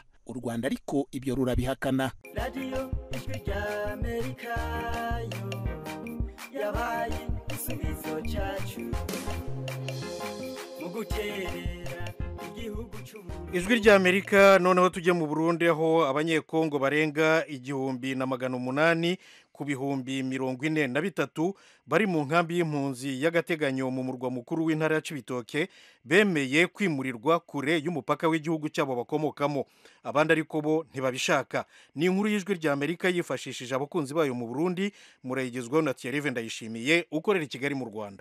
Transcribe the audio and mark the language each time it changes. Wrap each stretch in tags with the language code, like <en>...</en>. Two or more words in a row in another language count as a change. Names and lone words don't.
<rw>U Rwanda ariko ibyo rurabihakana. Radio Ijwi rya Amerika yo yabaye igisubizo cyacu mu guterera igihugu cy'uburundi. Ijwi rya Amerika noneho tujye mu Burundi aho abanyekongo barenga 1,800 ku bihumbi 43 bari mu nkambi y'impunzi y'agateganyo mu murwa mukuru w'intara ya Cibitoke bemeye kwimurirwa kure y'umupaka w'igihugu cyabo bakomokamo. Abandi ariko bo ntibabishaka. Ni inkuru y'Ijwi rya Amerika yifashishije abakunzi bayo mu Burundi, murayigezwaho na Thierry Ndayishimiye ukorera i Kigali mu Rwanda.</rw>